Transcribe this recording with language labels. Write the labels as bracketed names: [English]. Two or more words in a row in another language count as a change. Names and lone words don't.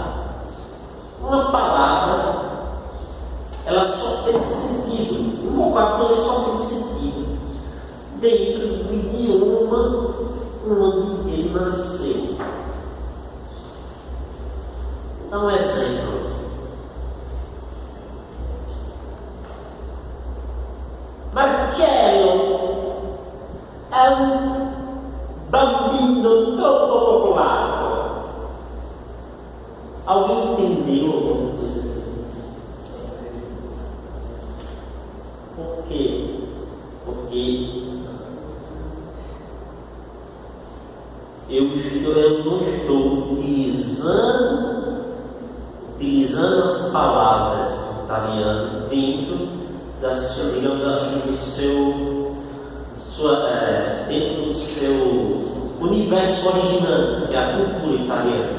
[Portuguese] Uma palavra, ela só tem sentido, um vocábulo só tem sentido dentro do idioma onde ele nasceu. Dá um exemplo. [Italian] Marcello è un bambino troppo popolare. [Portuguese] Alguém entendeu? Por quê? Porque eu não estou utilizando as palavras do italiano dentro digamos assim, dentro do seu universo originante, que é a cultura italiana.